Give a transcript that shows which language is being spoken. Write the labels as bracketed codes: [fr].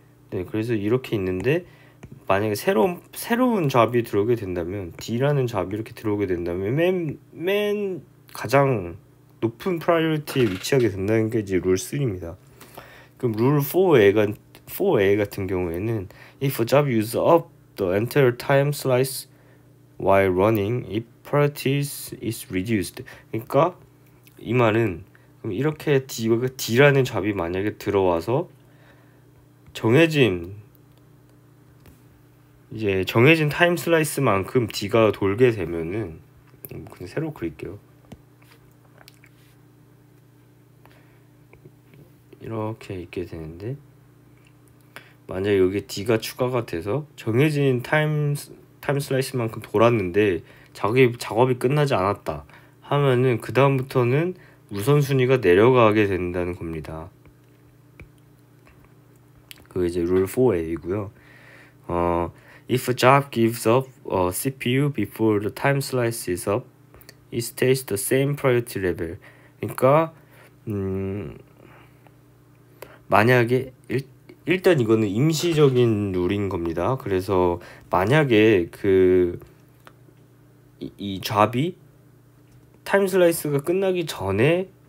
[ko] 네, 그래서 이렇게 있는데 만약에 새로운 잡이 들어오게 된다면 D라는 잡이 이렇게 들어오게 된다면 맨 가장 높은 프라이어리티에 위치하게 된다는 게 이제 룰 3입니다. 그럼 룰 4A 같은 경우에는 [en] if a job uses up the entire time slice while running, its priority is reduced. [ko] 그러니까 이 말은 그럼 이렇게 D라는 잡이 만약에 들어와서 정해진 타임 슬라이스만큼 D가 돌게 되면은 그냥 새로 그릴게요. 이렇게 있게 되는데 만약에 여기 D가 추가가 돼서 정해진 타임 슬라이스만큼 돌았는데 작업이 끝나지 않았다 하면은 그 다음부터는 우선순위가 내려가게 된다는 겁니다. 그 이제 룰 4A이고요. [en] If a job gives up a CPU before the time slice is up, it stays the same priority level. [ko] 그러니까 만약에 일단 이거는 임시적인 룰인 겁니다. 그래서 만약에 이 잡이 타임 슬라이스가 끝나기 전에